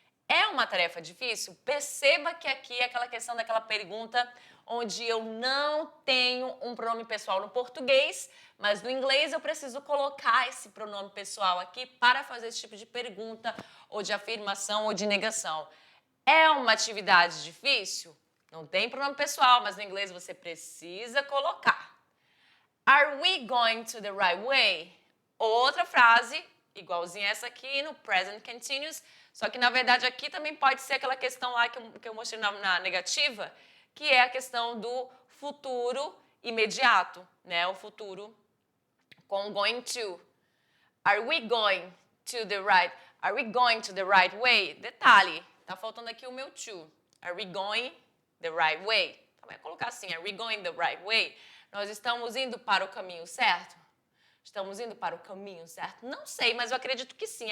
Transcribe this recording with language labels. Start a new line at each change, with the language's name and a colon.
Portuguese: É uma tarefa difícil? Perceba que aqui é aquela questão daquela pergunta onde eu não tenho um pronome pessoal no português, mas no inglês eu preciso colocar esse pronome pessoal aqui para fazer esse tipo de pergunta, ou de afirmação, ou de negação. É uma atividade difícil? Não tem pronome pessoal, mas no inglês você precisa colocar.
English: Are we going to the right way?
Portuguese: Outra frase, igualzinha essa aqui no present continuous, só que na verdade aqui também pode ser aquela questão lá que eu mostrei na negativa, que é a questão do futuro imediato, né? O futuro com going to.
English: Are we going to the right? Are we going to the right way?
Portuguese: Detalhe, tá faltando aqui o meu to.
English: Are we going the right way?
Portuguese: Então vai colocar assim,
English: are we going the right way?
Portuguese: Nós estamos indo para o caminho certo? Estamos indo para o caminho certo? Não sei, mas eu acredito que sim.